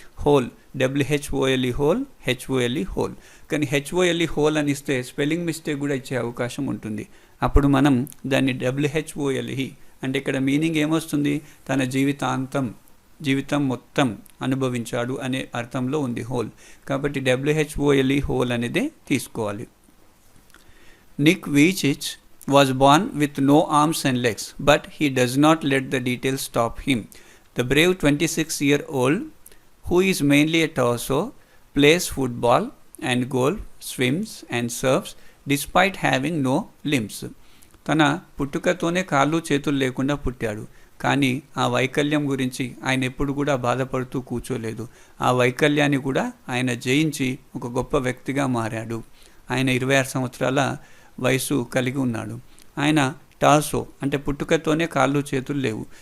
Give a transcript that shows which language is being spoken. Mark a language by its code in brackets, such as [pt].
[te] Whole WHOLE whole, HOLE whole. కానీ HOLE whole అని ఇస్తే స్పెల్లింగ్ మిస్టేక్ కూడా ఇచ్చే అవకాశం ఉంటుంది. అప్పుడు మనం దాన్ని WHOLE అంటే ఇక్కడ మీనింగ్ ఏమొస్తుంది? తన జీవితం మొత్తం అనుభవించాడు అనే అర్థంలో ఉంది హోల్. కాబట్టి WHOLE హోల్ అనేది తీసుకోవాలి. [en] Nick Vujicic was born with no arms and legs, but he does not let the details stop him. The brave 26-year-old, who is mainly a torso, plays football and golf, swims and surfs despite having no limbs. [te] తన పుట్టుకతోనే కాళ్ళు చేతులు లేకుండా పుట్టాడు. కానీ ఆ వైకల్యం గురించి ఆయన ఎప్పుడు కూడా బాధపడుతూ కూర్చోలేదు. ఆ వైకల్యాన్ని కూడా ఆయన జయించి ఒక గొప్ప వ్యక్తిగా మారాడు. ఆయన 26 సంవత్సరాల వయసు కలిగి ఉన్నాడు. ఆయన టార్సో అంటే పుట్టుకతోనే కాళ్ళు చేతులు లేవు.